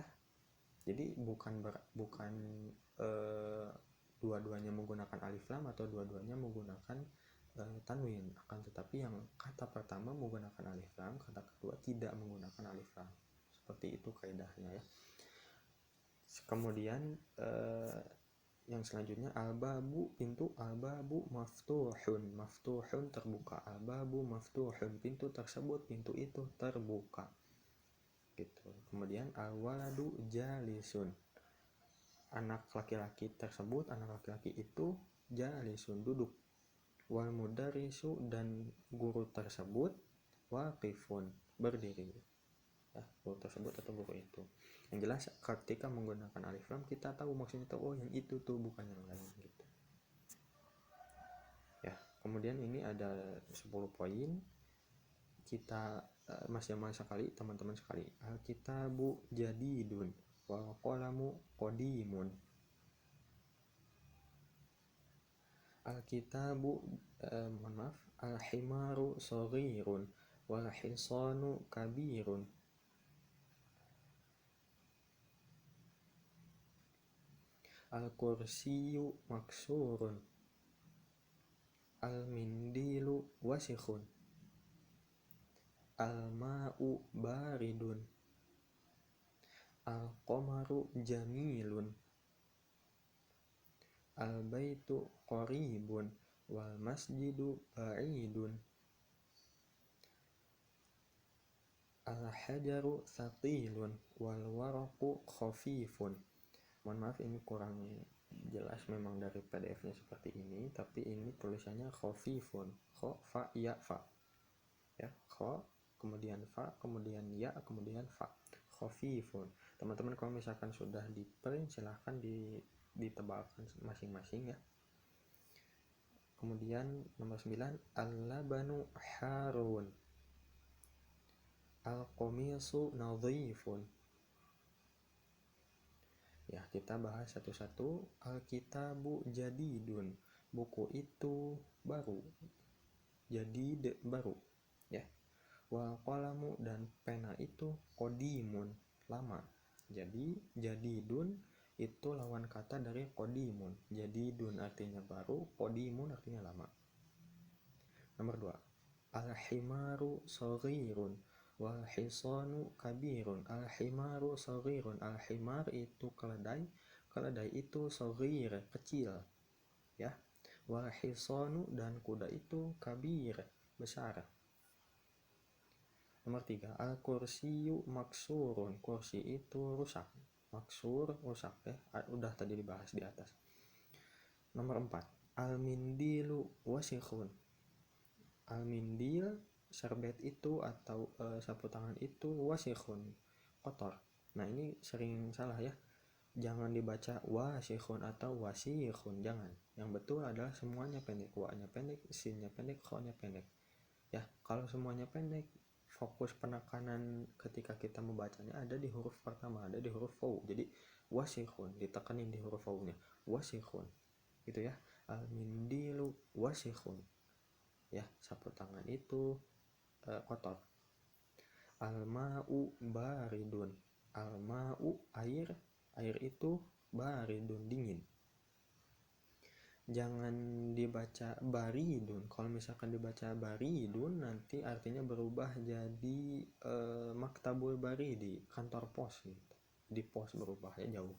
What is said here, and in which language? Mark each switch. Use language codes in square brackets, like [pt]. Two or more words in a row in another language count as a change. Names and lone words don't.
[id] Jadi bukan dua-duanya menggunakan alif lam atau dua-duanya menggunakan tanwin, akan tetapi yang kata pertama menggunakan alif lam, kata kedua tidak menggunakan alif lam. Seperti itu kaidahnya ya. Kemudian yang selanjutnya al-babu, pintu. [ar] الباب مفتوح، مفتوح terbuka. الباب مفتوح, [id] pintu tersebut, pintu itu terbuka gitu. Kemudian [ar] الولد جالس, [id] anak laki-laki tersebut, anak laki-laki itu jalisun, duduk. [ar] والمدرس, [id] dan guru tersebut, waqifun, berdiri. Ya, guru tersebut atau guru itu. Yang jelas ketika menggunakan alif lam kita tahu maksudnya tahu, oh yang itu tuh bukan yang lain gitu. Ya, kemudian ini ada 10 poin. Kita Mas Jamal sekali, teman-teman sekali. [ar] الكتاب جديد، والقلم قديم. الكتاب الحمار صغير، والحصان كبير. الكرسي مكسور، المنديل وسخ, الماء بارد، القمر جميل, البيت قريب، والمسجد بعيد، الحجر ثقيل، والورق خفيف. [id] Mohon maaf ini kurang jelas memang dari PDF-nya seperti ini, tapi ini tulisannya khafifun, kha fa ya fa. Ya, kha kemudian fa, kemudian ya, kemudian fa. Khafifun. Teman-teman kalau misalkan sudah di-print silahkan ditebalkan masing-masing ya. Kemudian nomor 9, [ar] اللبن حار، القميص نظيف. [id] Ya, kita bahas satu-satu. [ar] الكتاب جديد, [id] buku itu baru. Jadid baru, ya. [ar] والقلم, [id] dan pena itu qadimun, lama. Jadi jadidun itu lawan kata dari qadimun. Jadidun artinya baru, qadimun artinya lama. Nomor 2, [ar] الحمار صغير، والحصان كبير. الحمار صغير, [id] al-himar itu keledai, keledai itu saghir, kecil ya. [ar] والحصان, [id] dan kuda itu kabir, besar. Nomor 3, [ar] الكرسي مكسور, [id] kursi itu rusak. Maksur rusak ya, udah tadi dibahas di atas. Nomor 4, [ar] المنديل وسخ, [id] al-mindil serbet itu atau sapu tangan itu wasikhun, kotor. Nah ini sering salah ya, jangan dibaca wasikhun atau wasikhun, jangan. Yang betul adalah semuanya pendek, wa-nya pendek, sin-nya pendek, kho-nya pendek ya. Kalau semuanya pendek, fokus penekanan ketika kita membacanya ada di huruf pertama, ada di huruf waw. Jadi wasikhun ditekanin di huruf waw-nya, wasikhun gitu ya. [ar] المنديل وسخ, [id] ya, sapu tangan itu kotor. [ar] الماء بارد, [id] al-ma'u air, Air itu baridun, dingin. Jangan dibaca baridun. Kalau misalkan dibaca baridun nanti artinya berubah jadi [ar] مكتب البريد, [id] kantor pos gitu. Di pos berubah ya, jauh.